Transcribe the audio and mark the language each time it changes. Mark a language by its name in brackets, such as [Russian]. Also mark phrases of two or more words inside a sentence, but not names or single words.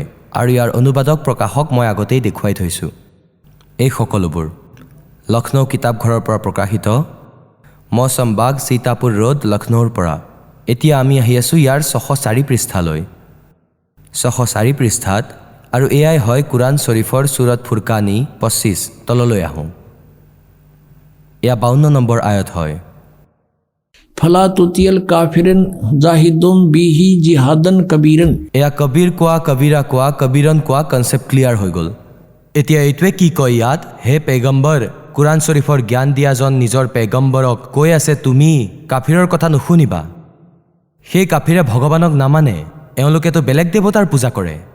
[Assamese] আৰু ইয়াৰ অনুবাদক প্ৰকাশক মই আগতেই দেখুৱাই থৈছোঁ। এই সকলোবোৰ লক্ষ্ণৌ কিতাপঘৰৰ পৰা প্ৰকাশিত, মৌচম বাগ, সীতাপুৰ ৰোড, লক্ষ্ণৌৰ পৰা। এতিয়া আমি আহি আছোঁ ইয়াৰ 604 পৃষ্ঠালৈ। 604 পৃষ্ঠাত, আৰু এয়াই হয় কুৰাণ শ্বৰীফৰ ছুৰত ফুৰকানী 25। তললৈ আহোঁ। এয়া 52 নম্বৰ আয়ত হয়। [Arabic] فلا تطع الكافرين جاهدهم به جهادا كبيرا. [Assamese] এয়া কবিৰ কোৱা, কবিৰা কোৱা, কবিৰন কোৱা [English] concept clear [Assamese] হৈ গ'ল। এতিয়া এইটোৱে কি কয় ইয়াত, হে পেগম্বৰ, কুৰাণ শ্বৰীফৰ জ্ঞান দিয়াজন নিজৰ পেগম্বৰক কৈ আছে, তুমি কাফিৰৰ কথা নুশুনিবা। সেই কাফিৰে ভগৱানক নামানে, এওঁলোকেতো বেলেগ দেৱতাৰ পূজা কৰে।